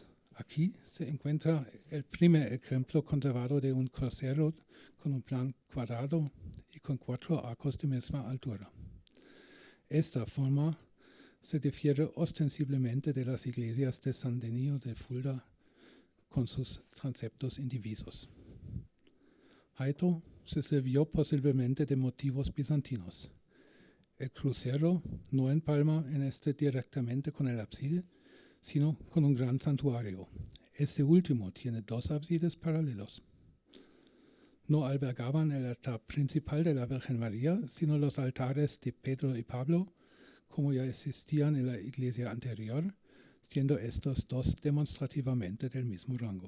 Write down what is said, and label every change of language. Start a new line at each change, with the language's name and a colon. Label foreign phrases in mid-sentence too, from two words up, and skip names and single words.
Spanish: Aquí se encuentra el primer ejemplo conservado de un crucero con un plan cuadrado y con 4 arcos de misma altura. Esta forma se difiere ostensiblemente de las iglesias de Saint-Denis o de Fulda con sus transeptos indivisos. Haito se sirvió posiblemente de motivos bizantinos. El crucero no empalma en este directamente con el ábside, sino con un gran santuario. Este último tiene 2 ábsides paralelos. No albergaban el altar principal de la Virgen María, sino los altares de Pedro y Pablo, como ya existían en la iglesia anterior, siendo estos 2 demostrativamente del mismo rango.